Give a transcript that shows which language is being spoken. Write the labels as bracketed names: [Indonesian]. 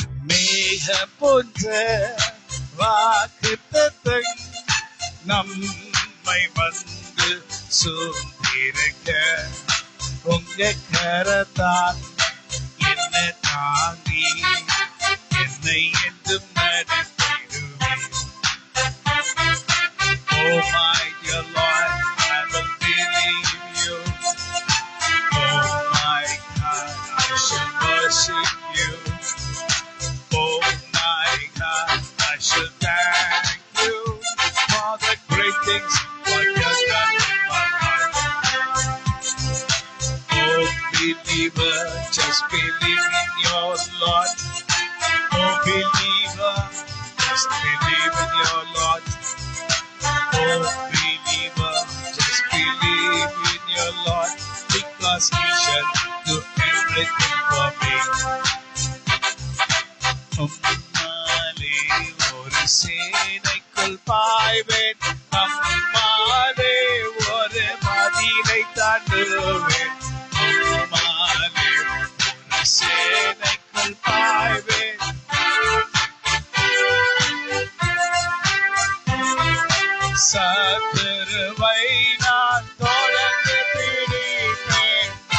[Tamil] மேகம் போன்ற வாக்குத்தத்தம் நம்மை வந்து சூழ்ந்திருக்க. உங்க கரத்தால் என்ன தாங்கி என்னை என்றும் நடத்திடுவேன். [English] Oh my dear Lord, I will believe you. Oh my God, I shall worship you. Oh my God, I shall thank you for the great things what you have done in my life. Oh believer, just believe in your Lord. Oh believer, just believe in your Lord. Oh believer, just believe in your Lord, because He shall do everything for me. [Tamil] உம்மாலே ஒரு சேனைக்குள் பாய்வேன், அம்மாலே ஒரு மதிலை தாண்டுவேன். உம்மாலே ஒரு சேனைக்குள் பாய்வேன், சத்துருவை நான் தொடர்ந்து பிடிப்பேன்.